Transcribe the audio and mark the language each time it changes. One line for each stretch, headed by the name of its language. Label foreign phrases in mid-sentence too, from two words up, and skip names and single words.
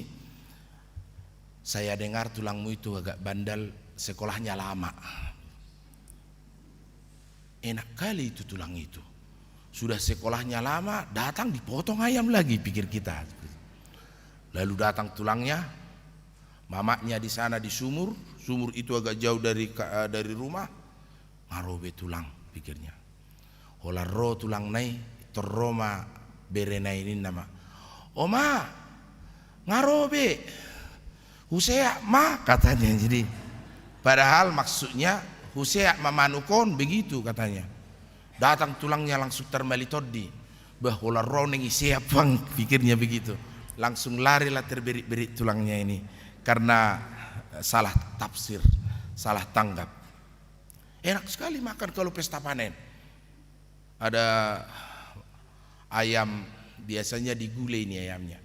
Indonesian: Saya dengar tulangmu itu agak bandel, sekolahnya lama. Enak kali itu tulang itu. Sudah sekolahnya lama, datang dipotong ayam lagi, pikir kita. Lalu datang tulangnya, mamanya di sana di sumur itu agak jauh dari rumah,
Batak Toba: ngarobe tulang, pikirnya. Holarro tulang nai, terroma berena ini nama. Oma, ngarobe, husea ma katanya.
Indonesian: Jadi padahal maksudnya
Batak Toba: husea mamanukon
Indonesian: begitu katanya. Datang tulangnya langsung termalitodi.
Batak Toba: Bah holarro nengi siapang,
Indonesian: pikirnya begitu. Langsung larilah terberit-berit tulangnya ini karena salah tafsir, salah tanggap. Enak sekali makan kalau pesta panen. Ada ayam, biasanya digulai ini ayamnya.